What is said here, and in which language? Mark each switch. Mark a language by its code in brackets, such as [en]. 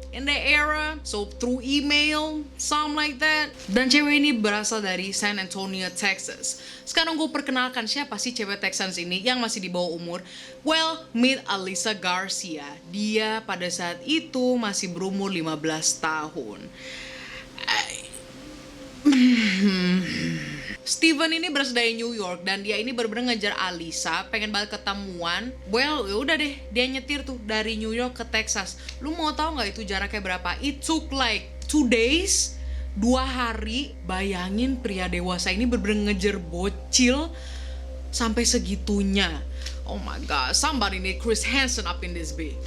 [en] in the era, so through email, something like that. [id] Dan cewek ini berasal dari San Antonio, Texas. Sekarang gue perkenalkan siapa sih cewek Texans ini yang masih di bawah umur. [en] Well, meet [id] Alyssa Garcia. Dia pada saat itu masih berumur 15 tahun. Steven ini berasal dari New York dan dia ini bener-bener ngejar Alyssa, pengen banget ketemuan. Well, yaudah deh, dia nyetir tuh dari New York ke Texas. Lu mau tahu nggak itu jaraknya berapa? [en] It took like 2 days, [id] 2 hari. Bayangin pria dewasa ini bener-bener ngejar bocil sampai segitunya. [en] Oh my god, somebody need Chris Hansen up in this bitch.